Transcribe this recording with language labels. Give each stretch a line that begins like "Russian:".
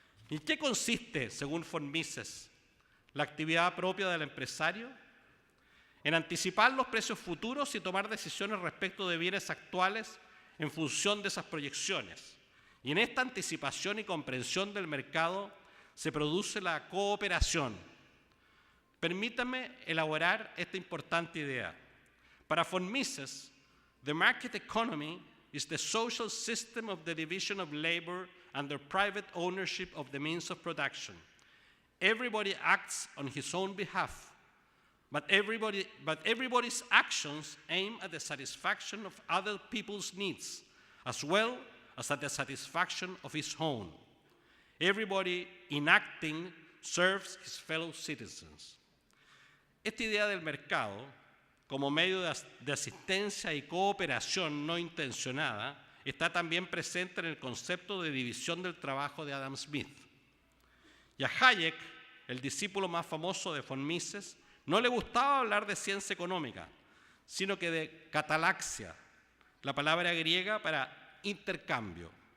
Spanish: ¿En qué consiste, según von Mises, la actividad propia del empresario? En anticipar los precios futuros y tomar decisiones respecto de bienes actuales en función de esas proyecciones. Y en esta anticipación y comprensión del mercado se produce la cooperación. Permítanme elaborar esta importante idea.
English: Para von Mises, the market economy is the social system of the division of labor under private ownership of the means of production. Everybody acts on his own behalf, but everybody's actions aim at the satisfaction of other people's needs, as well as at the satisfaction of his own. Everybody in acting serves his fellow citizens.
Spanish: Esta idea del mercado, como medio de asistencia y cooperación no intencionada, está también presente en el concepto de división del trabajo de Adam Smith. Y a Hayek, el discípulo más famoso de von Mises, no le gustaba hablar de ciencia económica, sino que de catalaxia, la palabra griega para intercambio.